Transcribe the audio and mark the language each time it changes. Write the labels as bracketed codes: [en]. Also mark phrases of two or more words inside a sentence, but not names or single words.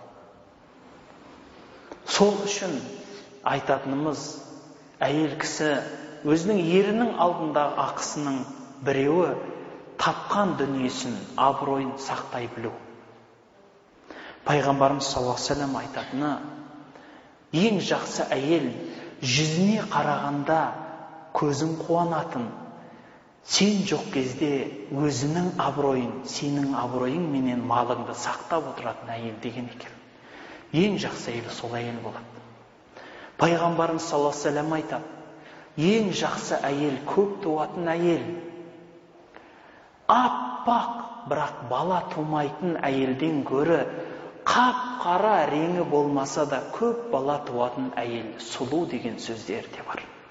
[kk] Сол үшін айтатынымыз, әйел кісі өзінің ерінің алдындағы ақысының біреуі тапқан дүниесін, абыройын сақтай білу. Пайғамбарымыз [ar] صلى الله عليه وسلم [kk] айтатыны, ең жақсы әйел жүзіне қарағанда көзің қуанатын, сен жоқ кезде өзінің абыройын, сенің абыройың менен малыңды сақтап отыратын әйел деген екен. Ең жақсы әйел сол әйел болады. Пайғамбарымыз [ar] صلى الله عليه وسلم [kk] айтады, ең жақсы әйел, көп туатын әйел. Аппақ бірақ бала тумайтын әйелден гөрі қап-қара реңі болмаса да көп бала туатын әйел сұлу деген сөздер де бар.